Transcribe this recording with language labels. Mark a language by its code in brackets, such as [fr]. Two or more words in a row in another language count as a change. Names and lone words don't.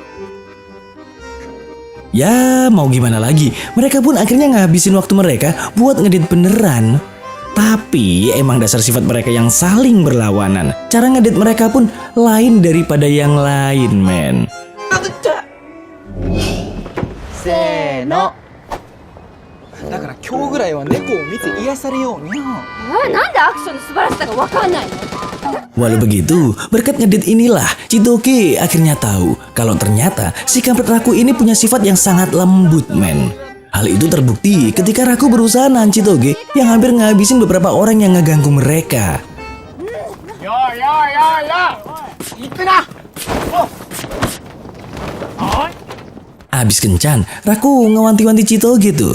[id] Ya, mau gimana lagi, mereka pun akhirnya ngabisin waktu mereka buat ngedit beneran. Tapi emang dasar sifat mereka yang saling berlawanan. Cara ngedit mereka pun lain daripada yang lain, men. Seno. [ja] だから今日ぐらいは猫を見て癒されようにゃ。なんでアクションの素晴らしさが分かんないの？ [id] Walau begitu, berkat ngedit inilah Chitoge akhirnya tahu kalau ternyata si kampret Raku ini punya sifat yang sangat lembut, men. Hal itu terbukti ketika Raku berusaha nahan Chitoge yang hampir ngabisin beberapa orang yang ngeganggu mereka. Abis kencan, Raku ngewanti-wanti Chitoge tuh.